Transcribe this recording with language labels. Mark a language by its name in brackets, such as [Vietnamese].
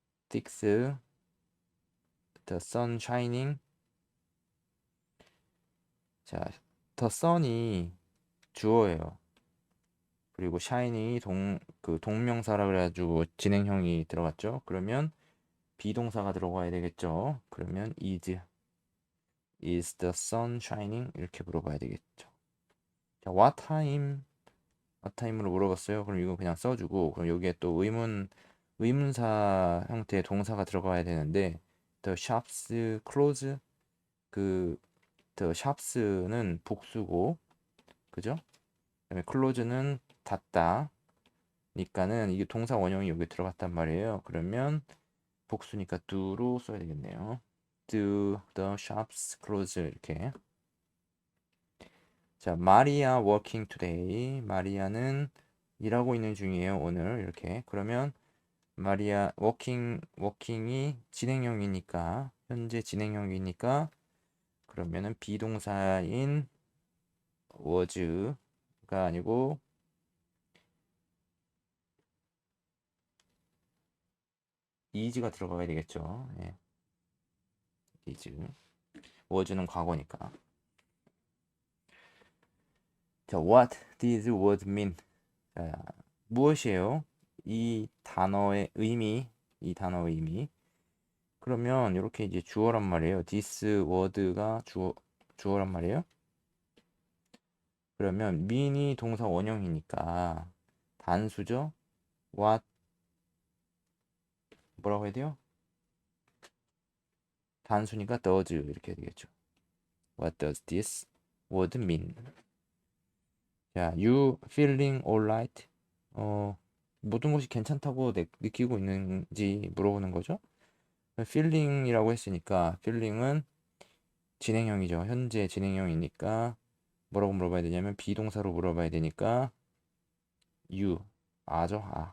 [English] six the sun shining. [Korean] 자, [English] the sun [Korean] 이 주어예요. 그리고 shining이 동명사라 그래가지고 진행형이 들어갔죠. 그러면 비동사가 들어가야 되겠죠. 그러면 [English] is the sun shining? [Korean] 이렇게 물어봐야 되겠죠. 자, [English] what time [Korean] 으로 물어봤어요. 그럼 이거 그냥 써주고, 그럼 여기에 또 의문사 형태의 동사가 들어가야 되는데, [English] the shops close, [Korean] 그 the shops는 복수고, 그죠? 그다음에 close는 닫다. 니까는 이게 동사 원형이 여기 들어갔단 말이에요. 그러면 복수니까 do로 써야 되겠네요. [English] Do the shops close 이렇게. [Korean] 자, 마리아 [English] working today. [Korean] 마리아는 일하고 있는 중이에요, 오늘. 이렇게. 그러면 마리아 working이 진행형이니까 현재 진행형이니까 그러면은 비동사인 was가 아니고 is가 들어가야 되겠죠. 예. is. was는 과거니까. [English] 자, what did was mean? [Korean] 자, 무엇이에요? 이 단어의 의미. 그러면 이렇게 이제 주어란 말이에요. this word가 주어란 말이에요. 그러면 mean이 동사 원형이니까 단수죠. what 뭐라고 해야 돼요? 단수니까 does 이렇게 해야 되겠죠. [English] What does this word mean? [Korean] 자, [English] you feeling alright? [Korean] 모든 것이 괜찮다고 느끼고 있는지 물어보는 거죠. feeling이라고 했으니까 feeling은 진행형이죠. 현재 진행형이니까 뭐라고 물어봐야 되냐면 비동사로 물어봐야 되니까 you 아죠.